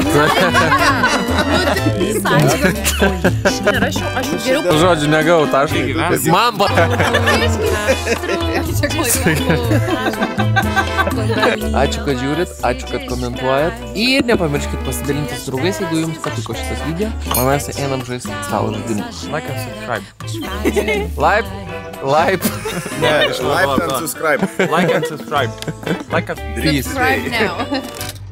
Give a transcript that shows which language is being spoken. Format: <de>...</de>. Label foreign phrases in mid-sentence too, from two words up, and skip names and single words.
<lt>Nerašiau, aš geriau Žodžiu, negau taškai. Man Ačiū, kad žiūrit, ačiū, kad komentuojat. Ir nepamirškit pasidalinti su draugais, jeigu jums patiko šitas video. O mes einam žaisti stalo žaidimus.</lt> <en>Like and subscribe. Like. Ne, like and subscribe. Like and subscribe. Like and</en> <lt>Trys.</lt> <en>subscribe now.</en>